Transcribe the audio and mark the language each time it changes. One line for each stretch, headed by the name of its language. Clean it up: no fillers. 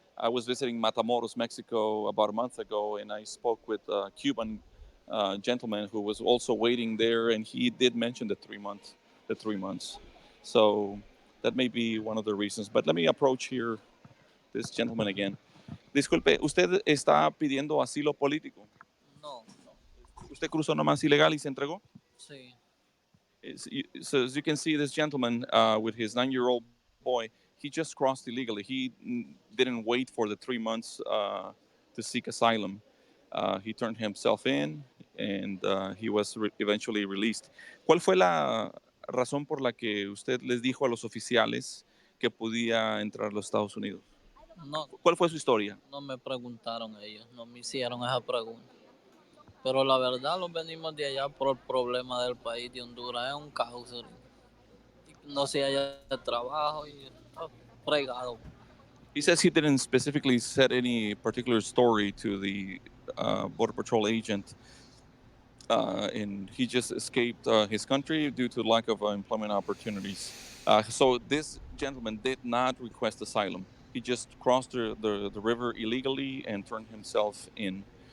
English: I was visiting Matamoros, Mexico, about a month ago, and I spoke with a Cuban gentleman who was also waiting there, and he did mention the 3 months. So that may be one of the reasons. But let me approach here this gentleman again.
Spanish: Disculpe, ¿usted está pidiendo asilo político? No, no. ¿Usted cruzó nomás ilegal y se entregó? Sí.
English: So as you can see, this gentleman with his 9-year-old boy, he just crossed illegally. He didn't wait for the 3 months to seek asylum. He turned himself in, and he was eventually released.
Spanish: ¿Cuál fue la razón por la que usted les dijo a los oficiales que podía entrar a los Estados Unidos? No, ¿Cuál fue su historia? no me preguntaron ellos, no me hicieron esa pregunta. Pero la verdad, los venimos de allá por el problema del país de Honduras. Es un caos ahorita. No se haya trabajo y está fregado.
English: He says he didn't specifically set any particular story to the Border Patrol agent, and he just escaped his country due to lack of employment opportunities. So this gentleman did not request asylum. He just crossed the river illegally and turned himself in.